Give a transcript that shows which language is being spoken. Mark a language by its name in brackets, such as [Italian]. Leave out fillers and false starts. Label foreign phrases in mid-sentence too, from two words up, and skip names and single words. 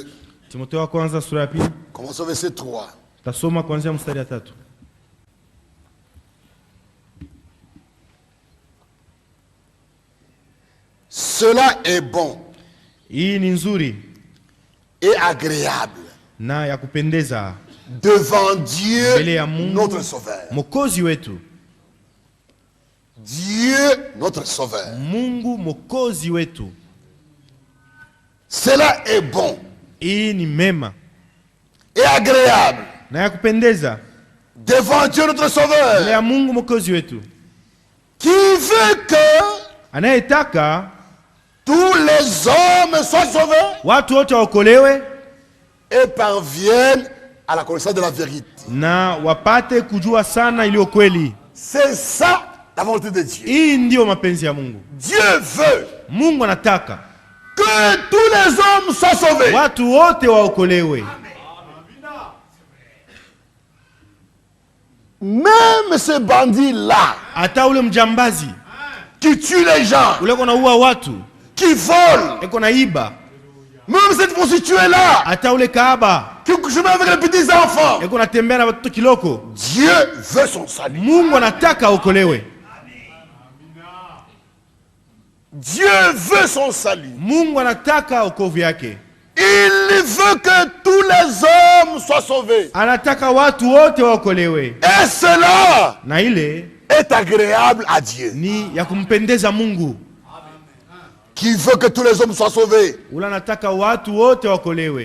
[Swahili] Timotheo wa kwanza sura ya pili. [French] Commençons verset 3. [Swahili] Tasoma kuanzia mstari ya 3. [French] Cela est bon [Swahili] Hii ni nzuri [French] et agréable [Swahili] na ya kupendeza [French] devant [Swahili] mbele [French] Dieu [Swahili] ya Mungu [French] notre Sauveur. [Swahili] Mwokozi wetu. [French] Dieu notre Sauveur. [Swahili] Mungu Mwokozi wetu. [French] Cela est bon [Swahili] Hii ni mema [French] et agréable [Swahili] na ya kupendeza [French] devant Dieu notre [Swahili] mbele [French] Sauveur, [Swahili] ya Mungu Mwokozi wetu, [French] qui veut que [Swahili] anayetaka [French] tous les hommes soient sauvés [Swahili] watu wote waokolewe [French] et parviennent à la connaissance de la vérité. [Swahili] na wapate kujua sana iliyo kweli. [French] C'est ça la volonté de Dieu. [Swahili] Hii ndiyo mapenzi ya Mungu. [French] Dieu veut [Swahili] Mungu anataka [French] que tous les hommes soient sauvés. [Swahili] watu wote waokolewe. [French] Même ce bandit-là [Swahili] Hata ule mjambazi [French] qui tue les gens, [Swahili] ule kona uwa watu, [French] qui vole, [Swahili] eko na iba, [French] même cette prostituée-là [Swahili] hata ule kaaba [French] qui couche avec les petits enfants, [Swahili] eko natembea na watoto kiloko, [French] Dieu veut son salut. [Swahili] Mungu anataka aokolewe. [French] Dieu veut son salut. [Swahili] Mungu anataka okovu yake. [French] Il veut que tous les hommes soient sauvés. [Swahili] Anataka watu wote waokolewe. [French] Et cela [Swahili] Na ile [French] est agréable à Dieu. [Swahili] ni ya kumpendeza Mungu. [French] Qui veut que tous les hommes soient sauvés [Swahili] Ule anataka watu wote waokolewe